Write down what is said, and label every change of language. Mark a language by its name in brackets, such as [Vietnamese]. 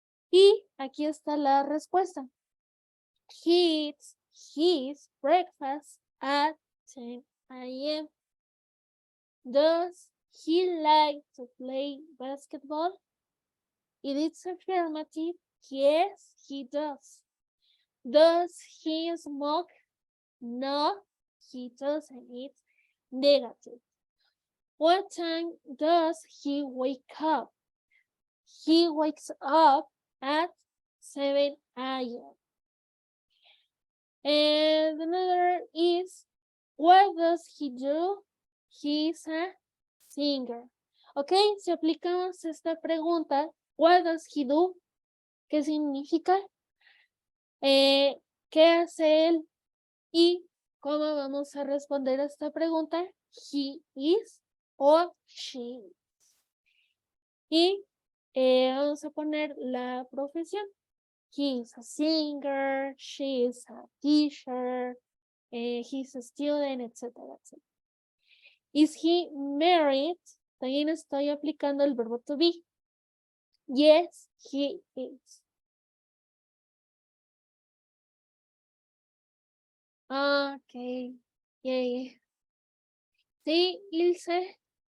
[Spanish] Y aquí está la respuesta. [English] He eats his breakfast at 10 a.m. Does he like to play basketball? It is affirmative. Yes, he does. Does he smoke? No, he doesn't. It's negative. What time does he wake up? He wakes up at 7 a.m. And another is, what does he do? He's a singer. Ok, [Spanish] si aplicamos esta pregunta, [English] what does he do? [Spanish] ¿Qué significa? ¿Qué hace él? Y cómo vamos a responder a esta pregunta, [English] he is [Spanish] o [English] she is. [Spanish] Y vamos a poner la profesión. [English] He is a singer, she is a teacher, he's a student, etcétera, etcétera. Is he married? [Spanish] También estoy aplicando el verbo to be. [English] Yes, he is. Ok. Yeah. Sí, Ilse.